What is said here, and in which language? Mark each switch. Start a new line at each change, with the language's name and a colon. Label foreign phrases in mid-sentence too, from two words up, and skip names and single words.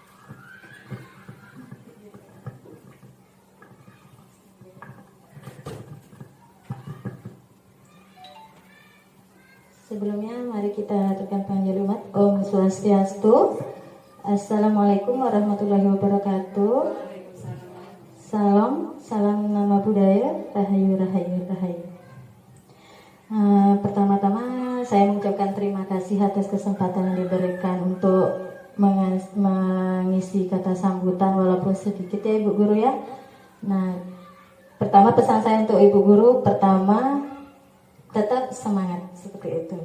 Indonesian: Sebelumnya mari kita aturkan panggil umat.
Sanskrit: Om Swastiastu.
Arabic: Assalamualaikum warahmatullahi wabarakatuh.
Indonesian: Salam nama budaya, rahayu rahayu rahayu. Pertama-tama saya mengucapkan terima kasih atas kesempatan yang diberikan untuk mengisi kata sambutan walaupun sedikit ya Ibu Guru ya. Nah, pertama pesan saya untuk Ibu Guru, pertama tetap semangat seperti itu.